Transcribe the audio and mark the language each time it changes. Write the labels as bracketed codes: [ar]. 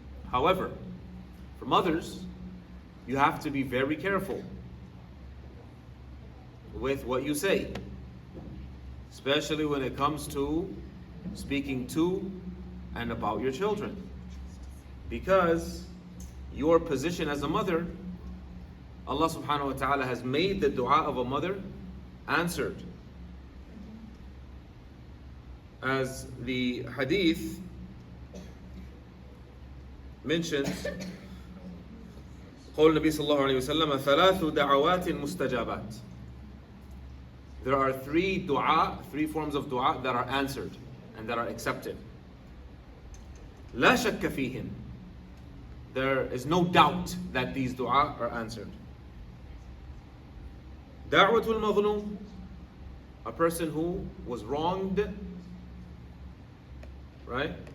[en] However, for mothers, you have to be very careful with what you say, especially when it comes to speaking to and about your children, because your position as a mother, Allah subhanahu wa ta'ala has made the dua of a mother answered. As the hadith mentions, [ar] قول النبي صلى الله عليه وسلم ثلاث دعوات مستجابات. [en] There are three forms of dua that are answered and that are accepted. [ar] لا شك فيهن. [en] There is no doubt that these dua are answered. [ar] دعوة المظلوم, [en] a person who was wronged, right?